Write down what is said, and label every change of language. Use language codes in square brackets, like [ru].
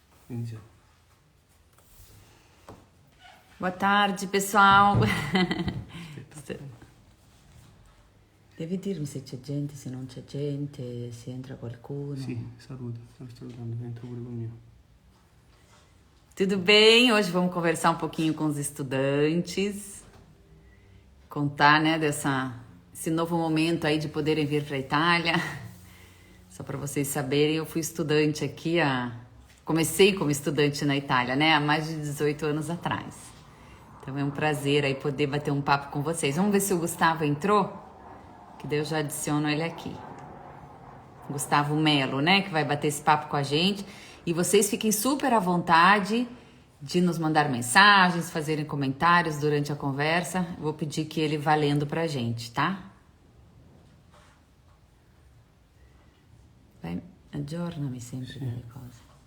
[it] Iniziato. [pt] Boa tarde, pessoal. [it] Aspetta. Devi dirmi se c'è gente, se non c'è gente, se entra qualcuno. Sì, saluta, sto salutando, entro pure con mio. [pt] Tudo bem? Hoje vamos conversar um pouquinho com os estudantes, contar, né, esse novo momento aí de poderem vir para a Itália. Só para vocês saberem, eu fui estudante aqui, comecei como estudante na Itália, né, há mais de 18 anos atrás. Então é um prazer aí poder bater um papo com vocês. Vamos ver se o Gustavo entrou, que daí eu já adiciono ele aqui. Gustavo Melo, né, que vai bater esse papo com a gente. E vocês fiquem super à vontade de nos mandar mensagens, fazerem comentários durante a conversa. Vou pedir que ele vá lendo pra gente, tá? [it] Vai, aggiornami sempre delle cose.